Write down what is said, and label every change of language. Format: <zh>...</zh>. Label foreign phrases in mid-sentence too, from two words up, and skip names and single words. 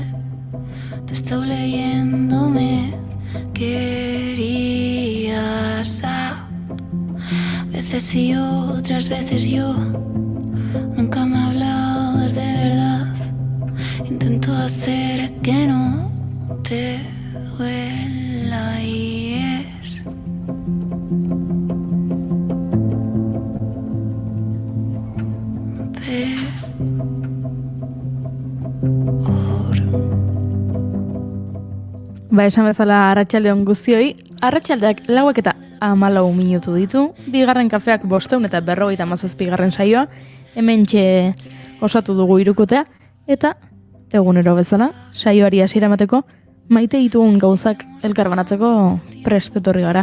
<es>Te estoy leyendo, me querías a veces sí yo, otras veces yo. Nunca me hablabas de verdad. Intento hacer que no te duela y es</es> <eu>Ba, esan bezala arratsalde on guztioi, arratsaldeak 4:14 minutu ditu, bigarren kafeak 557 saioa, hementxe osatu dugu hirukotea, eta egunero bezala, saioari hasiera emateko, maite ditugun gauzak elkarbanatzeko prest etorri gara.</eu>